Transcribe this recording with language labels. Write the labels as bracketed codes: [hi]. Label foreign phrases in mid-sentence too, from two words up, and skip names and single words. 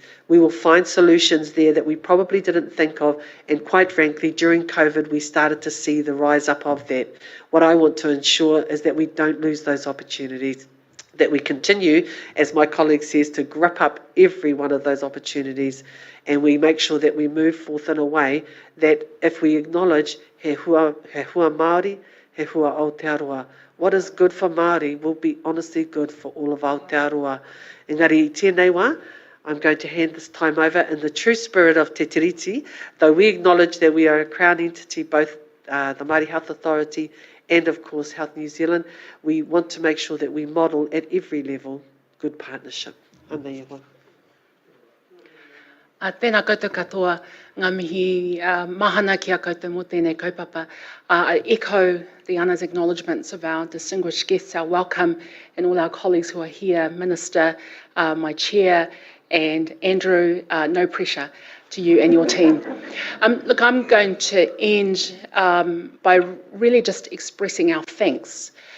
[en] We will find solutions there that we probably didn't think of, and quite frankly, during COVID, we started to see the rise up of that. What I want to ensure is that we don't lose those opportunities, that we continue, as my colleague says, to grip up every one of those opportunities, and we make sure that we move forth in a way that if we acknowledge [mi] he hua Māori, he hua Aotearoa, [en] what is good for Māori will be honestly good for all of Aotearoa. [mi] Engari, i tēnei wā, [en] I'm going to hand this time over in the true spirit of Te Tiriti, though we acknowledge that we are a Crown entity, both the Māori Health Authority and of course Health New Zealand. We want to make sure that we model at every level good partnership. [mi] Anei wā. Tēnā koutou katoa, ngā mihi mahana ki a koutou mō tēnei kaupapa. [en] I echo the honours acknowledgements of our distinguished guests, our welcome, and all our colleagues who are here, Minister, my chair, and Andrew, no pressure to you and your team. Look, I'm going to end by really just expressing our thanks.